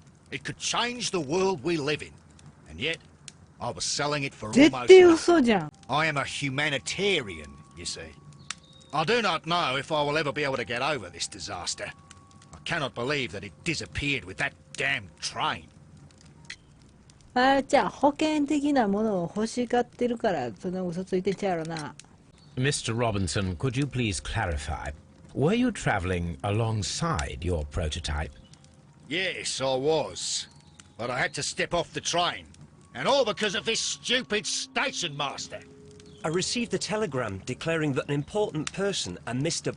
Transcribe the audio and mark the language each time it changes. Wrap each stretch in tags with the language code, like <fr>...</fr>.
<en>It could change the world we live in. And yet, I was selling it for</en> <ja>絶</ja> <en>almost</en> <ja>対</ja> <en>nothing.</en> <ja>嘘じゃん。</ja> <en>I am a humanitarian, you see. I do not know if I will ever be able to get over this disaster. I cannot believe that it disappeared with that damn train.</en> <ja>あ、じゃあ保険的なものを欲しがってるからそんな嘘ついてんちゃうやろな。</ja> <en>Mr. Robinson, could you please clarify? Were you traveling alongside your prototype? Yes, I was. But I had to step off the train. And all because of this stupid station master. I received a telegram declaring that an important person, a Mr.</en>